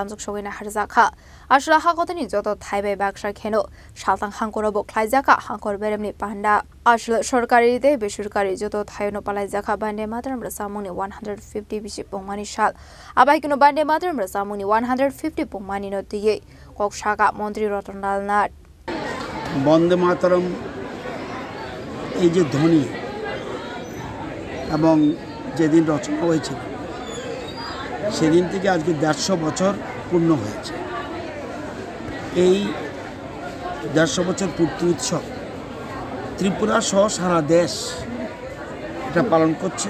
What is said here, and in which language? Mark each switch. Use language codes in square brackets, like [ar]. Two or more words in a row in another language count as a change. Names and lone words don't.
[trp] Lamsuk Showina Harzaka Ashla Hakotani Zoto Taibe Bakshar Keno Shaltang Hankorobo Klaizaka Hankor Beremni Panda Ashla Shorkari de Bishurkari Zoto Tayono Palaizaka Bande Mataram Rasamuni 150 Bishop Pongmani Shal Abaikino Bande Mataram Rasamuni 150 Pongmani no Tige Kokshaka Montri Rotondal Nat [bn] Bande Mataram এই যে ধ্বনি এবং যেদিন রচনা হয়েছিল সেদিন থেকে আজকে 150 বছর পূর্ণ হয়েছে। এই 150 বছর পূর্তি উৎসব ত্রিপুরা সহ সারা দেশ এটা পালন করছে।